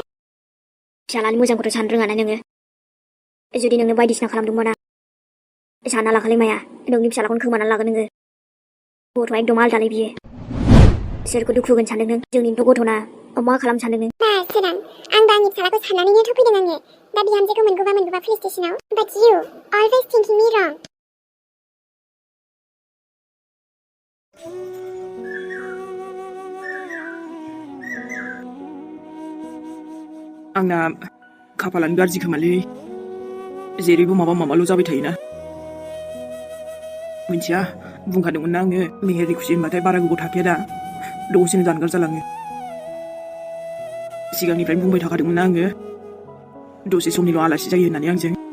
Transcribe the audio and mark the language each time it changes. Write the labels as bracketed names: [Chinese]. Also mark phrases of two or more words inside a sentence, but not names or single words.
[Bodo] फिसालानि मोजांखौथ' साननो रोङाना नोङो जुदि नोंनो बायदिसिना खालामदोंमोना सानना लाखालै माया नोंनि फिसालाखौनो खोमानानै लागोन नोङो गथ'आ एकदम आलदालै बियो सोरखौ दुखु होगोन सानदों नों जोंनिथ' गथ'ना मा खालाम सानदों नों बा सोरां आंबो आंनि फिसालाखौ साननानैनो थफैदों आङो दा बिहामजोखौ मोनगौबा पुलिस स्टेशनाव [English] but you always thinking me wrong [Bodo] आंना खाफालानो गाज्रि खोमालै जेरैबो माबाल' जाबाय थायोना मिथिया बुंखादोंमोन ना आङो मेहेरनि खुसि होनबाथाय बारा गोबाव थाखाया दा दसेनो जानगार जालाङो सिगांनिफ्रायनो बुंबाय थाखादोंमोन ना आङो दसे समनिल' आलासि जायो होननानै आंजों